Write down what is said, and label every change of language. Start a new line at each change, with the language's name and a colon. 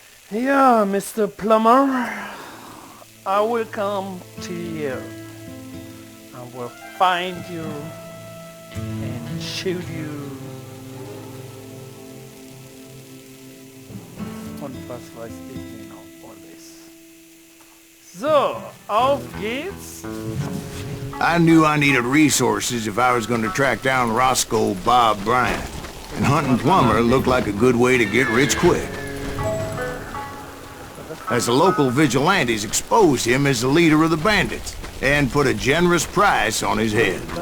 English: Yeah, Mr. Plummer, I will come to you. I will find you and shoot you.
German: Und was weiß ich genau alles. So, auf geht's.
English: I knew I needed resources if I was going to track down Roscoe Bob Bryant. And hunting Plummer looked like a good way to get rich quick. As the local vigilantes exposed him as the leader of the bandits, and put a generous price on his head.